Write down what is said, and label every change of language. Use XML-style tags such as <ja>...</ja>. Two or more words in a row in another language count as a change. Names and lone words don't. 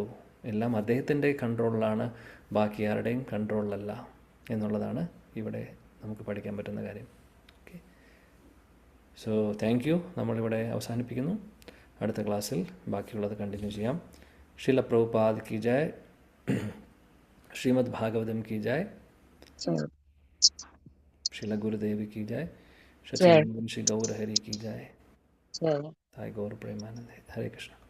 <ml>എല്ലാം അദ്ദേഹത്തിൻ്റെ കൺട്രോളിലാണ്, ബാക്കി ആരുടെയും കൺട്രോളിലല്ല എന്നുള്ളതാണ് ഇവിടെ നമുക്ക് പഠിക്കാൻ പറ്റുന്ന കാര്യം.</ml> <en>Okay, so thank you.</en> <ml>നമ്മളിവിടെ അവസാനിപ്പിക്കുന്നു. അടുത്ത ക്ലാസ്സിൽ ബാക്കിയുള്ളത് കണ്ടിന്യൂ ചെയ്യാം.</ml> <hi>श्रील प्रभुपाद की जय, श्रीमद् भागवतम् की जय, श्रील गुरुदेव की जय, सच्चिदानंद श्री गौर हरि की जय, साई गौर प्रेमानंद। हरे कृष्ण।</hi>